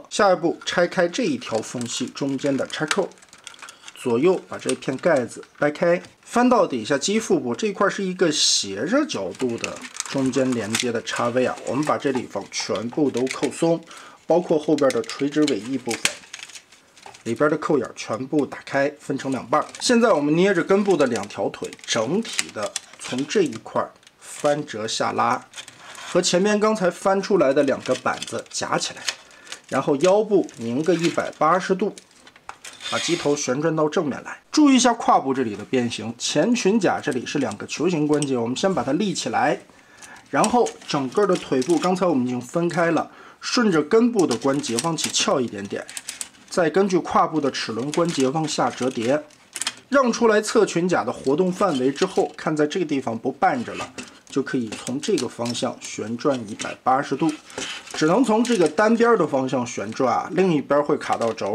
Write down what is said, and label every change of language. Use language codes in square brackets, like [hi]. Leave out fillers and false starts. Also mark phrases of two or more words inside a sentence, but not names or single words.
[zh] 下一步拆開這一條縫隙中間的插扣，左右把這片蓋子掰開，翻到底下機腹部這塊是一個斜着角度的中間連接的插位啊，我們把這地方全部都扣鬆。包括後邊的垂直尾翼部分， 裡邊的扣眼全部打開，分成2半。现在我们捏着根部的2条腿，整体的从这一塊翻折下拉，和前面刚才翻出来的2个板子夹起来，然后腰部拧个180度，把机头旋轉到正面來。注意一下胯部這裡的變形，前裙甲這裡是2個球形關節，我們先把它立起來，然後整個的腿部，剛才我們已經分開了，順着根部的關節往起翹一點點，再根據胯部的齒輪關節往下折疊，讓出來側裙甲的活動範圍之後，看在這個地方不絆着了，就可以從這個方向旋轉180度，只能從這個單邊的方向旋轉啊，另一邊會卡到軸。